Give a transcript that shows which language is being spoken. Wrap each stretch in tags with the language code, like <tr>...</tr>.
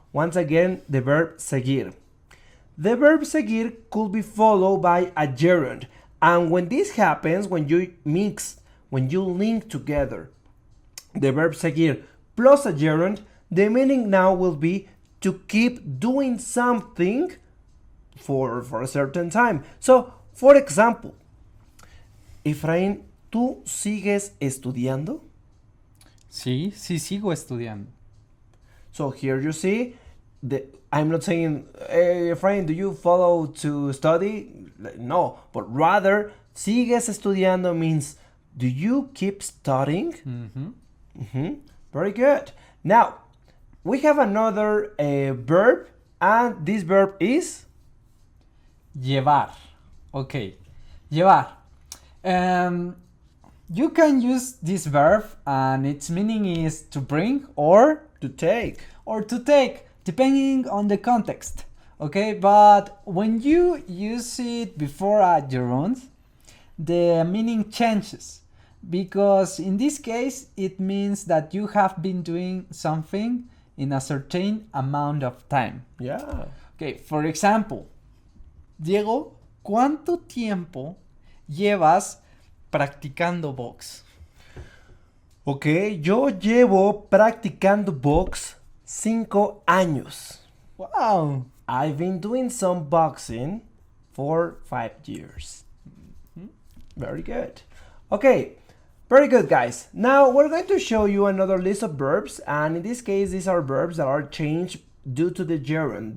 <en>Once again, the verb seguir. The verb seguir could be followed by a gerund. And when this happens, when you link together the verb seguir plus a gerund, the meaning now will be to keep doing something for a certain time. So, for example, Efraín,</en> <es>¿tú sigues estudiando? Sí, sigo estudiando.</es> <en>So here you see, I'm not saying, hey, Efraín, do you follow to study? No, but rather,</en> <es>sigues estudiando</es> <en>means, do you keep studying? Very good. Now, we have another verb, and this verb is? Llevar. Okay, llevar. You can use this verb, and its meaning is to bring or to take. Depending on the context. Okay, but when you use it before a gerund, the meaning changes, because in this case it means that you have been doing something in a certain amount of time. Yeah. Okay, for example,</en> <es>Diego, ¿cuánto tiempo llevas practicando box? Ok, yo llevo practicando box 5 años.</es> <en>Wow. I've been doing some boxing for 5 years. Very good. Okay, very good, guys. Now we're going to show you another list of verbs, and in this case these are verbs that are changed due to the gerund.</en>